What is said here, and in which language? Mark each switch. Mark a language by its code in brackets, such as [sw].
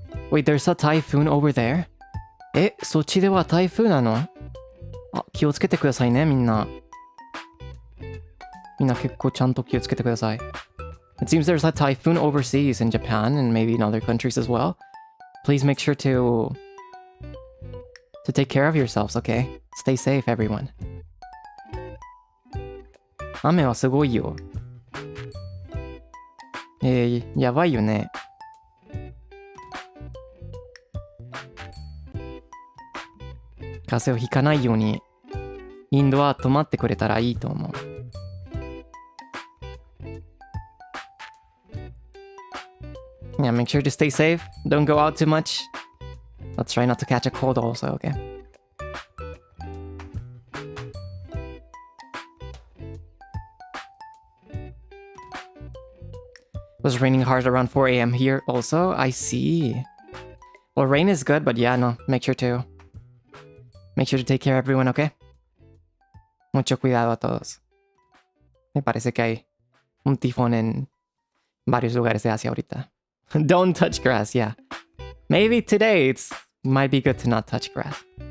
[en] Wait, there's a typhoon over there? [ja] そっちでは台風なの？気をつけてくださいね、みんな結構ちゃんと気をつけてください。 [en] It seems there's a typhoon overseas in Japan and maybe in other countries as well. Please make sure to take care of yourselves, okay? Stay safe, everyone. [ja] 雨はすごいよ。やばいよね。風邪をひかないようにインドは泊まってくれたらいいと思う。 [en] Yeah, make sure to stay safe. Don't go out too much. Let's try not to catch a cold also, okay? It was raining hard around 4 a.m. here also. I see. Well, rain is good, but yeah, no. Make sure to take care of everyone, okay? [es] Mucho cuidado a todos. Me parece que hay un tifón en varios lugares de Asia ahorita. [en] Don't touch grass, yeah. Maybe today might be good to not touch grass.